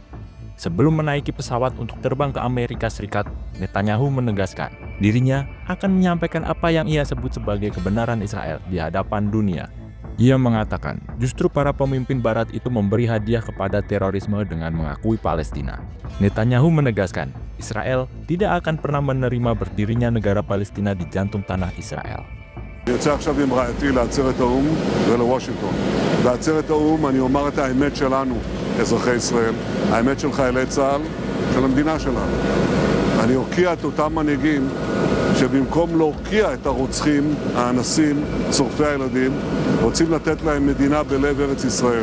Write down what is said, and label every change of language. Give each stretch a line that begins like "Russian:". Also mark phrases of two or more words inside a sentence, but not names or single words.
Indonesian: Sebelum menaiki pesawat untuk terbang ke Amerika Serikat, Netanyahu menegaskan dirinya akan menyampaikan apa yang ia sebut sebagai kebenaran Israel di hadapan dunia. Ia mengatakan, justru para pemimpin barat itu memberi hadiah kepada terorisme dengan mengakui Palestina. Netanyahu menegaskan, Israel tidak akan pernah menerima berdirinya negara Palestina di jantung tanah Israel.
Hebrew: אני יוצא עכשיו עם רעייתי לעצרת האו"ם ולוושינגטון. בעצרת האו"ם אני אומר את האמת שלנו, אזרחי ישראל, האמת של חיילי צה"ל, של המדינה שלנו. אני אוקיע את אותם מנהיגים שבמקום להוקיע את הרוצחים, האנסים, שורפי הילדים, רוצים לתת להם מדינה בלב ארץ ישראל.